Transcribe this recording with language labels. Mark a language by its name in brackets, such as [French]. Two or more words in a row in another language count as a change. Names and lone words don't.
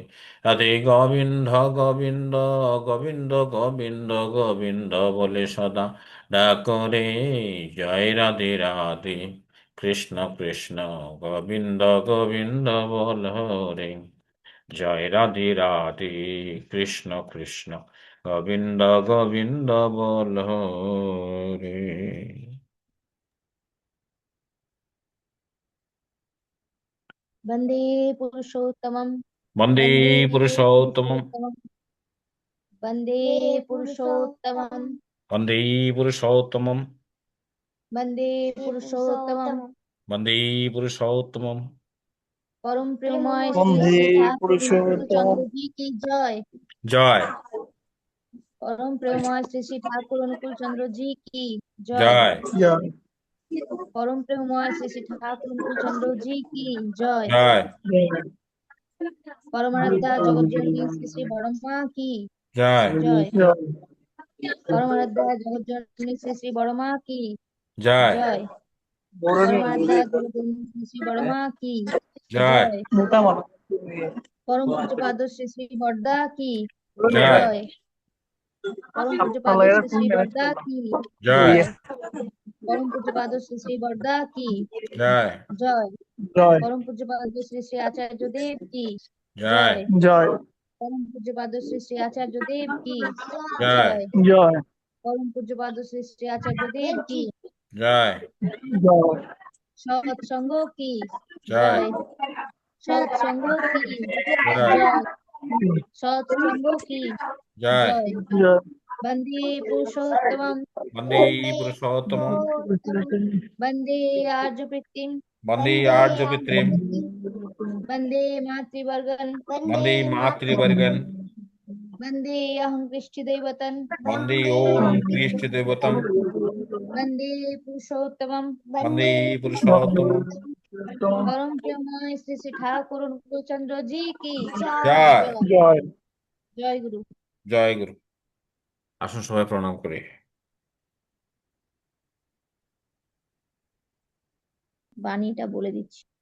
[Bangla] রাধে গোবিন্দ গোবিন্দ গোবিন্দ গোবিন্দ গোবিন্দ বলে সদা ডাকরে। জয় রাধে রাধে, কৃষ্ণ কৃষ্ণ গোবিন্দ গোবিন্দ বল হরি। জয় রাধে রাধে, কৃষ্ণ কৃষ্ণ গোবিন্দ গোবিন্দ বল হরে। [Sanskrit] वन्दे पुरुषोत्तमं বন্দে वन्दे পুরুষোত্তমম। पुरुषोत्तमं वन्दे पुरुषोत्तमं বন্দে পুরুষোত্তমম। वन्दे पुरुषोत्तमं বন্দে পুরুষোত্তমম। [Hindi] परम प्रेममय श्री [Sanskrit] বন্দে [Hindi] श्री ठाकुर अनुकूल [Sanskrit] পুরুষোত্তম। [Hindi] चंद्र जी की जय। [Bangla] জয় [Hindi] परम प्रेममय श्री श्री ठाकुर अनुकूल चंद्र जी की जय। [Bangla] জয় জয় [Hindi] परम प्रेममय श्री श्री ठाकुर अनुकूल चंद्र जी की जय। [Bangla] জয় জয় [Hindi] परमाराध्या जगत जननी श्री श्री बड़मा की [Bangla] জয় [Hindi] जय। [Bangla] জয় [Hindi] परमाराध्या जगत जननी श्री श्री बड़मा की [Bangla] জয় [Hindi] जय। [Bangla] বরণী [Hindi] परमाराध्या जगत जननी श्री श्री बड़मा की [Bangla] জয় [Hindi] जय। [Bangla] মোটা মালা [Hindi] परम पूज्य पाद श्री श्री बड़दा की [Bangla] জয় [Hindi] जय। परम पूज्य पाद [Bangla] আপনারা [Hindi] श्री [Bangla] কোন [Hindi] श्री [Bangla] ম্যানেজ [Hindi] बड़दा [Bangla] করলাম [Hindi] की [Bangla] জয় [Hindi] जय। परम पूज्य पाद श्री श्री बड़दा की [Bangla] জয় [Hindi] जय। [Bangla] জয় [Hindi] परम पूज्य पाद श्री श्री आचार्य देव की [Bangla] জয় [Hindi] जय। [Bangla] জয় [Hindi] परम पूज्य पाद श्री श्री आचार्य देव की [Bangla] জয় [Hindi] जय। [Bangla] জয় [Hindi] परम पूज्य पाद श्री श्री आचार्य देव की [Bangla] জয় জয় [Hindi] सत्संगों की [Bangla] জয় [Hindi] जय। सत्संगों की [Bangla] জয় [Hindi] जय। सत्संगों की [Bangla] জয় [Hindi] जय। [Bangla] জয় [Sanskrit] वंदे पुरुषोत्तमं বন্দে পুরুষোত্তমম। वंदे आर्य वृत्तिं বন্দে আর্য পিতৃম। वंदे मातृवर्गं বন্দে মাতৃবর্গন। वंदे अहं कृष्णदैवतं বন্দে ওম কৃষ্ণ দেবতম। वंदे पुरुषोत्तमं বন্দে পুরুষোত্তমম। [Hindi] परम प्रेममय श्री श्री ठाकुर अनुकूलचंद्र जी की [Bangla] জয় জয়। জয় গুরু। জয় গুরু। আসুন সবাই প্রণাম করি। বাণীটা বলে দিচ্ছি।